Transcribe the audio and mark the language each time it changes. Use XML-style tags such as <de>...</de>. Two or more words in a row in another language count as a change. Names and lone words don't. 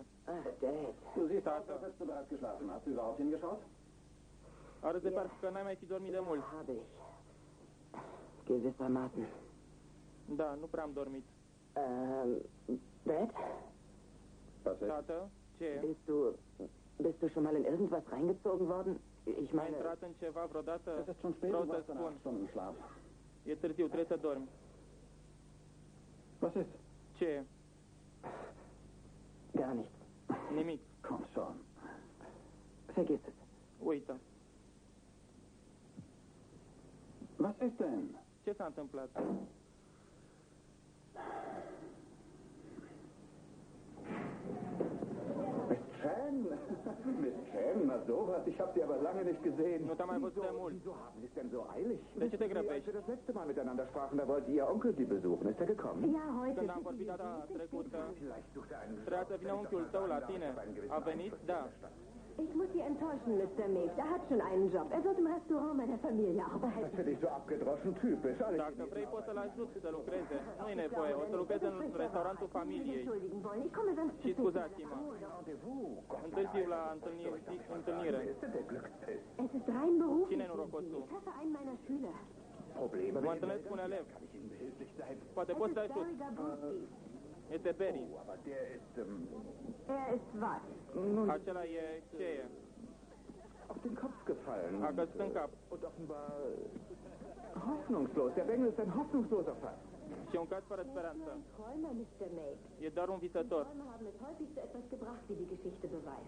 <de>Ach, Dad. Du siehst aus,</de> <ro>Tata.</ro> <de>als hättest du bereits geschlafen. Hast du überhaupt hingeschaut?</de> <ro>Arăți de parcă n-ai mai fi dormit de mult.</ro> <de>Habe ich. Gewissermaßen.</de> <ro>Da, nu prea am dormit.</ro> <de>Dad? Was ist?</de> <ro>Tată, ce e?</ro> <de>Bist du schon mal in irgendwas reingezogen worden? Ich</de> <ro>Ai</ro> <de>meine,</de> <ro>intrat în ceva vreodată?</ro> <de>Es ist schon spät,</de> <ro>Vreau</ro> <de>du</de> <ro>să</ro> <de>warst eine</de> <ro>spun.</ro> <de>8 Stunden Schlaf.</de> <ro>E târziu, trebuie să dormi.</ro> <de>Was ist?</de> <ro>Ce e?</ro> <de>gar nichts.</de> <ro>Nimic.</ro> <de>Komm schon. Vergiss es.</de> <ro>Uită.</ro> <de>Was ist denn?</de> <ro>Ce s-a întâmplat?</ro> <de>Mit Chan? Mit Chan? Na sowas, ich habe sie aber lange nicht gesehen.</de> <ro>Nu te-am mai văzut de mult.</ro> <de>Wieso haben Sie es denn so eilig?</de> <ro>De ce te</ro> <de>Als</de> <ro>grăbești?</ro> <de>wir das letzte Mal miteinander sprachen, da wollte Ihr Onkel Sie besuchen. Ist er gekommen? Ja, heute.</de> <ro>Când am vorbit data trecută,</ro> <de>Vielleicht sucht er einen</de> <ro>trebuia să vină unchiul tău la tine. A venit? Da.</ro> <de>Ich muss Sie enttäuschen, Mr. Meek. Er hat schon einen Job. Er wird im Restaurant meiner Familie arbeiten. Das finde ich so abgedroschen typisch. Alle</de> <ro>Dacă vrei, poți să-l ajut să lucreze. Nu e nevoie. O să lucreze în restaurantul familiei.</ro> <de>Entschuldigen wollen. Ich komme sonst</de> <ro>Și</ro> <de>zu spät.</de> <ro>scuzați-mă.</ro> <de>Rendezvous. Gott,</de> <ro>Întârziu la întâlnire.</ro> <de>wer ist denn der Glückspilz? Es ist rein beruflich.</de> <ro>Cine norocos tu?</ro> <de>Ich treffe einen meiner Schüler. Probleme</de> <ro>Mă</ro> <de>mit den</de> <ro>întâlnesc cu un</ro> <de>Eltern?</de> <ro>elev.</ro> <de>Kann ich Ihnen behilflich sein?</de> <ro>Poate</ro> <de>Es</de> <ro>poți să</ro> <de>ist</de> <ro>ajut.</ro> <de>Barry Gabowski.</de> <ro>Este Berry.</ro> <de>Oh, aber der ist Er ist was?</de> <ro>Acela e ce e?</ro> <de>auf den Kopf gefallen.</de> <ro>A căzut în cap.</ro> <de>Und offenbar hoffnungslos. Der Bengel ist ein hoffnungsloser Fall.</de> <ro>Și e un caz fără speranță.</ro> <de>Ein Träumer, Mr. Meek.</de> <ro>E doar un visător.</ro> <de>Träumer haben es häufig zu etwas gebracht, wie die Geschichte beweist.</de>